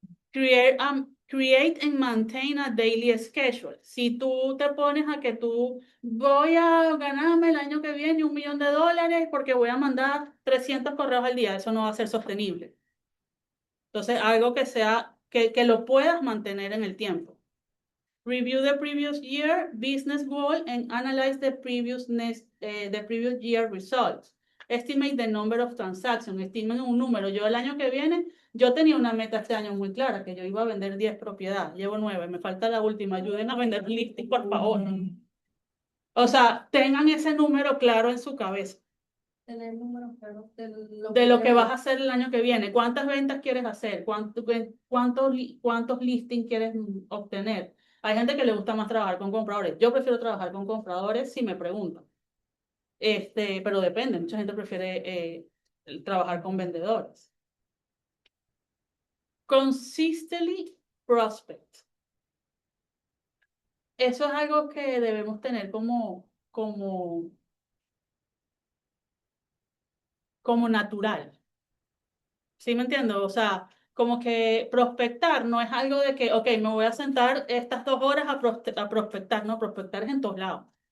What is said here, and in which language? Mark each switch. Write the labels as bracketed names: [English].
[English] Create and maintain a daily schedule. [Spanish] Si tú te pones a que tú voy a ganarme el año que viene $1 millón porque voy a mandar 300 correos al día, eso no va a ser sostenible. Entonces, algo que sea, que lo puedas mantener en el tiempo. [English] Review the previous year business goal and analyze the previous year results. Estimate the number of transactions. [Spanish] Estimen un número. Yo el año que viene, yo tenía una meta este año muy clara, que yo iba a vender 10 propiedades. Llevo 9, me falta la última. Ayuden a vender listing, por favor. O sea, tengan ese número claro en su cabeza. Tener el número claro de lo que vas a hacer el año que viene. ¿Cuántas ventas quieres hacer? ¿Cuántos listings quieres obtener? Hay gente que le gusta más trabajar con compradores. Yo prefiero trabajar con compradores si me preguntan. Pero depende. Mucha gente prefiere trabajar con vendedores. [English] Consistently prospect. [Spanish] Eso es algo que debemos tener como natural. ¿Sí me entiendo? O sea, como que prospectar no es algo de que, ok, me voy a sentar estas 2 horas a prospectar, no, prospectar es en todos lados.